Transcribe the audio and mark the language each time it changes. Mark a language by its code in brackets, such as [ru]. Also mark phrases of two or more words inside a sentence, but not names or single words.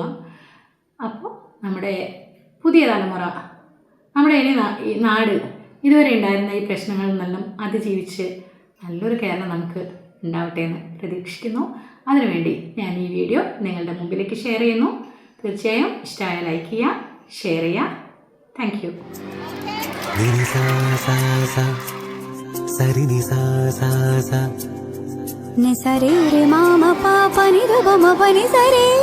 [ml] അപ്പോൾ നമ്മുടെ പുതിയ തലമുറ, നമ്മുടെ ഈ നാട് ഇതുവരെ ഉണ്ടായിരുന്ന ഈ പ്രശ്നങ്ങളിൽ നിന്നെല്ലാം അതിജീവിച്ച് നല്ലൊരു കേരളം നമുക്ക് ഉണ്ടാവട്ടെ എന്ന് പ്രതീക്ഷിക്കുന്നു. അതിനുവേണ്ടി ഞാൻ ഈ വീഡിയോ നിങ്ങളുടെ മുമ്പിലേക്ക് ഷെയർ ചെയ്യുന്നു. തീർച്ചയായും ഇഷ്ടമായ ലൈക്ക് ചെയ്യുക, ഷെയർ ചെയ്യുക. [en] Thank you. సరి ని సా సా సా ని సరే రే మామ పాప ని ద బమ పని సరే